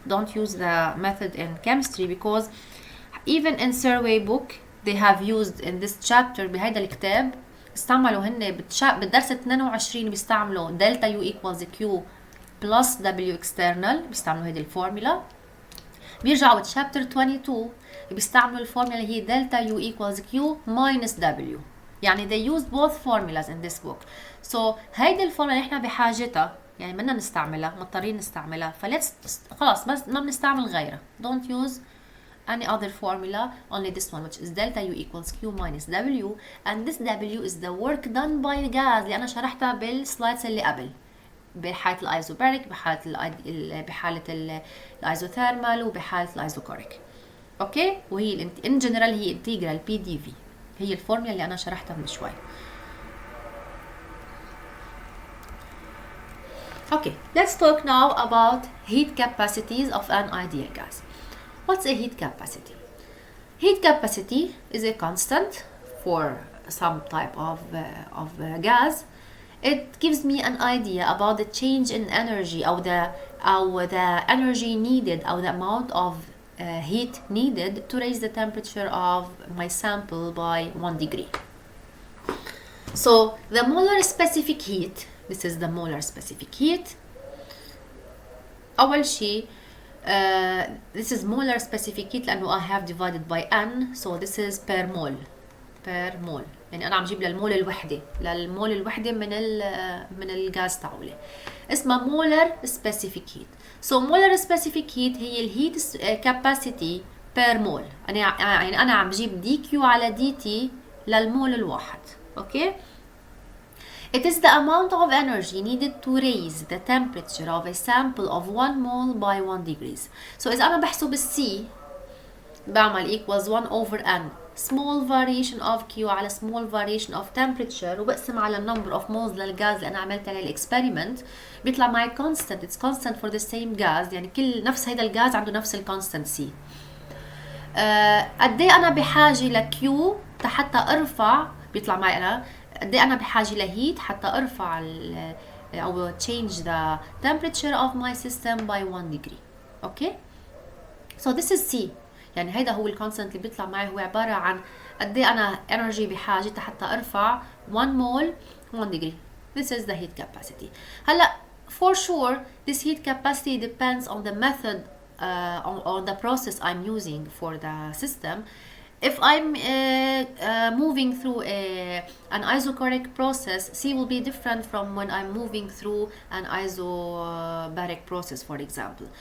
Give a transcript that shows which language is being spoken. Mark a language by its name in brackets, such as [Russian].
[English] Don't use the method in chemistry, because even in survey book they have used in this chapter [Arabic] بهيدا الكتاب استعملوا هن بالدرس 22 بيستعملوا [English] delta U equals Q plus W external، [Arabic] بيستعملوا هيدي الفورمولا. بيرجعوا بالشابتر 22 بيستعملوا الفورمولا اللي هي [English] delta U equals Q minus W. يعني they used both formulas in this book. [Arabic] So هيدي الفورمولا اللي احنا بحاجتها يعني بدنا نستعملها، مضطرين نستعملها، فليتس خلاص بس ما بنستعمل غيرها. [English] Don't use any other formula, only this one which is delta U equals Q minus W, and this W is the work done by the gas [Arabic] اللي أنا شرحتها بالسلايدز اللي قبل، بحالة الايزوباريك، بحالة الايزوثيرمال، وبحالة الايزوكوريك. اوكي، وهي [English] in general [Arabic] هي [English] integral P dV، [Arabic] هي الفورمولا اللي أنا شرحتها من شوي. [English] Okay, let's talk now about heat capacities of an ideal gas. What's a heat capacity? Heat capacity is a constant for some type of gas. It gives me an idea about the change in energy or the energy needed or the amount of heat needed to raise the temperature of my sample by 1 degree. So the molar specific heat, this is the molar specific heat. [Arabic] أول شيء [English] this is molar specific heat [Arabic] لأنه [English] I have divided by n, so this is per mole. [Arabic] يعني أنا عم جيب للمول الوحدة من الغاز تاعولي، اسمها molar specific heat. [English] So molar specific heat [Arabic] هي الهيت [English] capacity per mole. [Arabic] أنا عم جيب dq على dt للمول الواحد. [English] Okay. It is the amount of energy needed to raise the temperature of a sample of 1 mole by 1 degrees. So [Arabic] إذا أنا بحسب C بعمل [English] equals 1 over n small variation of Q على small variation of temperature، [Arabic] وبقسم على [English] number of moles [Arabic] للغاز اللي أنا عملت عليه الإكسبيرمنت، بيطلع معي [English] constant. It's constant for the same gas، [Arabic] يعني كل نفس هيدا الغاز عنده نفس الكونستانت C. قد ايه أنا بحاجة لكيو حتى أرفع، بيطلع معي أنا قد ايه أنا بحاجة لهيت حتى أرفع أو [English] change the temperature of my system by 1 degree. Okay, so this is C. [Arabic] يعني هيدا هو الكونستانت اللي بيطلع معي، هو عبارة عن قد ايه أنا energy بحاجة حتى أرفع [English] 1 mole 1 degree. This is the heat capacity. هلا for sure this heat capacity depends on the method on the process I'm using for the system. If I'm moving through an isochoric process, C will be different from when I'm moving through an isobaric process, for example.